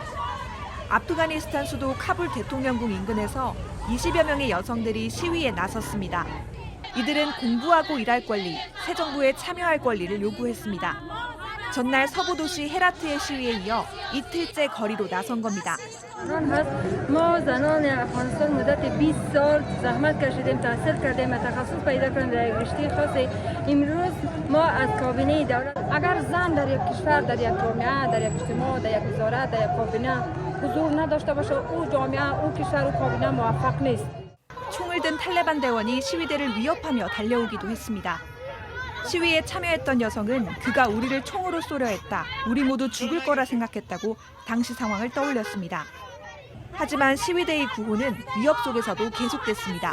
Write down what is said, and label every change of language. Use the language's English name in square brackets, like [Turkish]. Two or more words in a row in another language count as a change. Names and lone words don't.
[Korean] 아프가니스탄 수도 카불 대통령궁 인근에서 20여 명의 여성들이 시위에 나섰습니다. 이들은 공부하고 일할 권리, 새 정부에 참여할 권리를 요구했습니다. 전날 서부 도시 헤라트의 시위에 이어 이틀째 거리로 나선 겁니다. [Persian] ما زنان افغانستان مدت 20 سال زحمت کشیدیم تحصیل کردیم تخصص پیدا کردیم در رشته خاصی امروز ما از کابینه دولت اگر زن در یک کشور در یک جامعه در یک اجتماع در یک وزارت در یک کابینه حضور نداشته باشه او جامعه او کشور او کابینه موفق نیست. [Korean] 총을 든 탈레반 대원이 시위대를 위협하며 달려오기도 했습니다. 시위에 참여했던 여성은 그가 우리를 총으로 쏘려 했다. 우리 모두 죽을 거라 생각했다고 당시 상황을 떠올렸습니다. 하지만 시위대의 구호는 위협 속에서도 계속됐습니다.